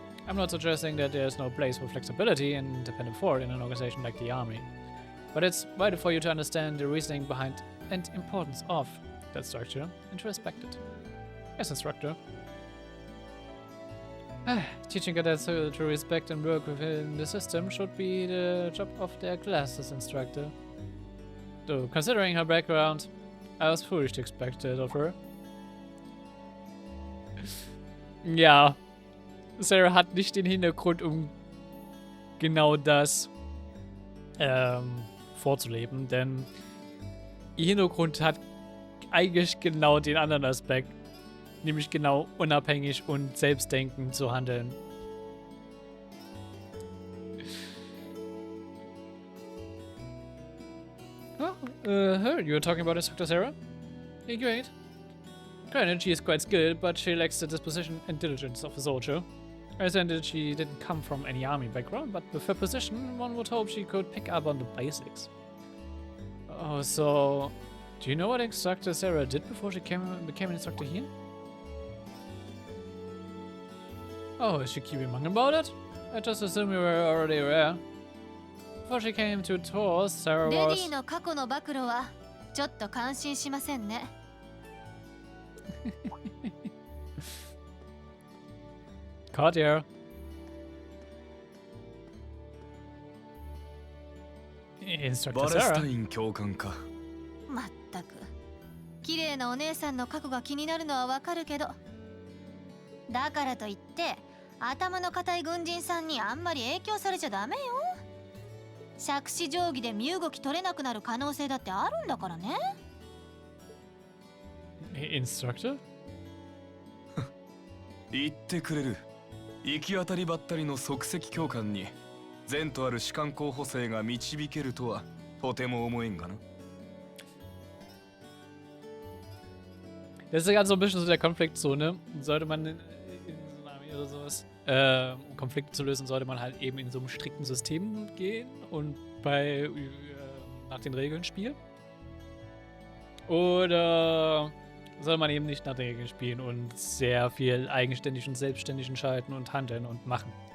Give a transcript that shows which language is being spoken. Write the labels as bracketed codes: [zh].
[en] I'm not suggesting that there is no place for flexibility and independent thought in an organization like the Army, but it's vital for you to understand the reasoning behind and importance of that structure and to respect it. Yes, instructor. Teaching cadets to respect and work within the system should be the job of their classes instructor. Though, considering her background, I was foolish to expect it of her. [de] Ja, Sarah hat nicht den Hintergrund, um genau das vorzuleben, denn ihr Hintergrund hat eigentlich genau den anderen Aspekt. Nämlich genau unabhängig und selbstdenkend zu handeln. [en] Oh, heard you were talking about Instructor Sarah? Yeah, great. Granted, she is quite skilled, but she lacks the disposition and diligence of a soldier. I understand that she didn't come from any army background, but with her position, one would hope she could pick up on the basics. Oh, so... Do you know what Instructor Sarah did before she became an instructor here? Oh, is she keeping mum about it? I just assumed you were already aware. Before she came to tours, Sarah was... [ja] レディの過去の暴露はちょっと感心しませんね。 [en] Caught you. Instructor [ja] バレス [en] Sarah. [ja] タイン教官か。まったく。綺麗なお姉さんの過去が気になるのはわかるけど。だからといって、頭の固い軍人さんにあんまり影響されちゃダメよ。杓子定規で身動き取れなくなる可能性だってあるんだからね。 [en] Instructor? [ja] 言ってくれる。行き当たりばったりの即席教官に前途ある士官候補生が導けるとはとても思えんがな。 [de] Das ist ja gerade so ein bisschen so der Konfliktzone. Sollte man in so einer Armee oder sowas, um Konflikte zu lösen, sollte man halt eben in so einem strikten System gehen und nach den Regeln spielen. Oder soll man eben nicht nach den Regeln spielen und sehr viel eigenständig und selbstständig entscheiden und handeln und machen.